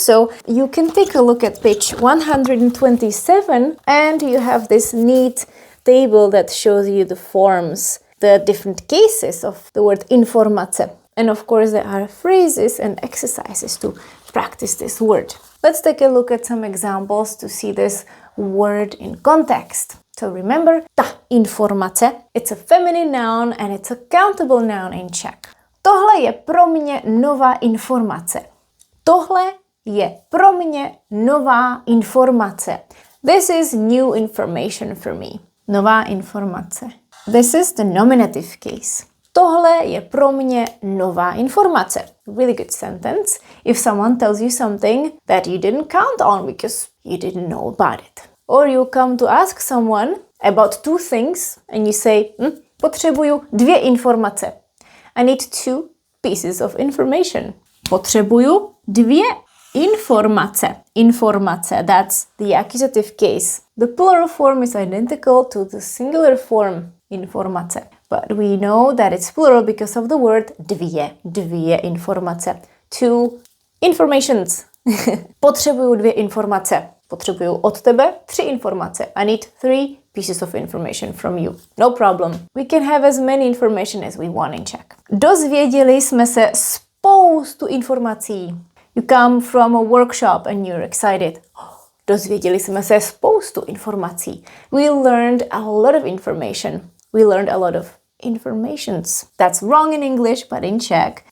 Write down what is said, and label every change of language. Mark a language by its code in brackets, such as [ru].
[en] So you can take a look at page 127 and you have this neat table that shows you the forms, the different cases of the word informace. And of course there are phrases and exercises to practice this word. Let's take a look at some examples to see this word in context. So remember, [cs] ta informace, [en] it's a feminine noun and it's a countable noun in Czech. [cs] Tohle je pro mě nová informace. Tohle je pro mě nová informace. [en] This is new information for me. [cs] Nová informace. [en] This is the nominative case. [cs] Tohle je pro mě nová informace. [en] Really good sentence if someone tells you something that you didn't count on because you didn't know about it. Or you come to ask someone about 2 things and you say, [cs] potřebuju 2 informace. [en] I need 2 pieces of information. [cs] Potřebuju 2 informace. [en] Informace, that's the accusative case. The plural form is identical to the singular form, informace. But we know that it's plural because of the word [cs] dvě informace. [en] 2 informations. [cs] Potřebuju 2 informace. Potřebuju od tebe 3 informace. [en] I need 3 pieces of information from you. No problem. We can have as many information as we want in Czech. [cs] Dozvěděli jsme se spoustu informací. [en] You come from a workshop and you're excited. [cs] Dozvěděli jsme se spoustu informací. [en] We learned a lot of information. We learned a lot of informations. That's wrong in English, but in Czech,